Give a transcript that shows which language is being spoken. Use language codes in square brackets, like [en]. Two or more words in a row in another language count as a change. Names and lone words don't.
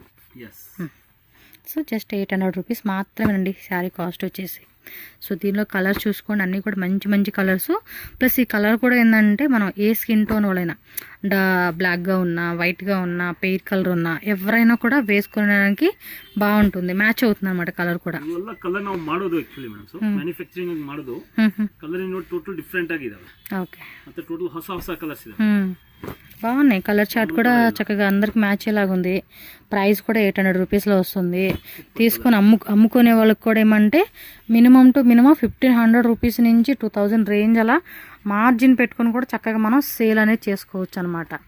[te] సో జస్ట్ 800 రూపీస్ మాత్రమేనండి [en] saree cost [te] వచ్చేసి. సో దీనిలో కలర్ చూసుకోండి, అన్నీ కూడా మంచి మంచి కలర్స్. ప్లస్ ఈ కలర్ కూడా ఏంటంటే మనం ఏ [en] skin tone [te] వాళ్ళైనా బ్లాక్గా ఉన్నా, వైట్గా ఉన్నా, [en] fair color [te] ఉన్నా ఎవరైనా కూడా వేసుకోవడానికి బాగుంటుంది, మ్యాచ్ అవుతుంది అనమాట కలర్ కూడా. [kn] ಕಲರ್ ನಾವು ಮಾಡೋದು [en] actually madam manufacturing [kn] ಮಾಡೋದು ಕಲರ್ ಇನ್ನೂ [en] total different [kn] ಆಗಿದಾವೆ. [te] ఓకే, [kn] ಮತ್ತೆ ಟೋಟಲ್ ಹೊಸ ಹೊಸ ಕಲರ್ಸ್ ಇದೆ. [te] బాగున్నాయి. [en] color chart [te] కూడా చక్కగా అందరికి మ్యాచ్ అయ్యేలాగా ఉంది. ప్రైస్ కూడా 800 రూపీస్లో వస్తుంది. తీసుకొని అమ్ముకునే వాళ్ళకి కూడా ఏమంటే [en] minimum to minimum [te] 1500 రూపీస్ నుంచి 2000 రేంజ్ అలా మార్జిన్ పెట్టుకొని కూడా చక్కగా మనం సేల్ అనేది చేసుకోవచ్చు అనమాట.